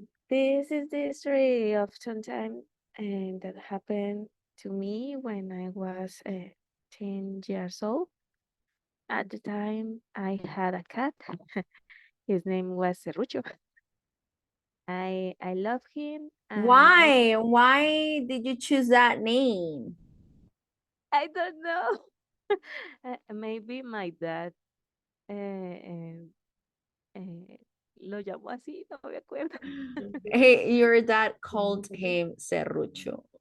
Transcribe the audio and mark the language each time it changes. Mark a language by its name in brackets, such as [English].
[English] This is the story of sometime and that happened to me when I was 10 years old. At the time, I had a cat. His name was Serrucho. I love him. And Why? Why did you choose that name? I don't know. Maybe my dad [Spanish] eh, lo llamó así, no me acuerdo. [English] Hey, your dad called him Serrucho.